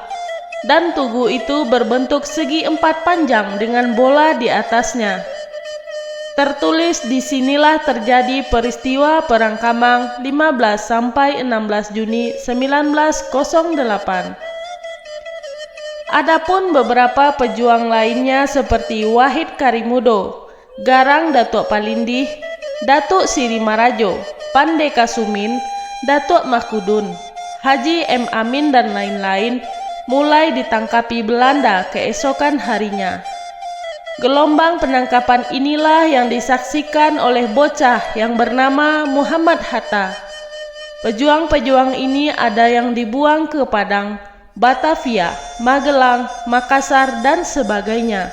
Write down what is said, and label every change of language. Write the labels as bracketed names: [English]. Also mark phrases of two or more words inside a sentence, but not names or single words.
[Indonesian] Dan tugu itu berbentuk segi empat panjang dengan bola di atasnya. Tertulis disinilah terjadi peristiwa Perang Kamang 15 sampai 16 Juni 1908. Adapun beberapa pejuang lainnya seperti Wahid Karimudo, Garang Datuk Palindih, Datuk Siri Marajo, Pande Kasumin, Datuk Mahkudun, Haji M. Amin dan lain-lain mulai ditangkapi Belanda keesokan harinya. Gelombang penangkapan inilah yang disaksikan oleh bocah yang bernama Muhammad Hatta. Pejuang-pejuang ini ada yang dibuang ke Padang, Batavia, Magelang, Makassar, dan sebagainya.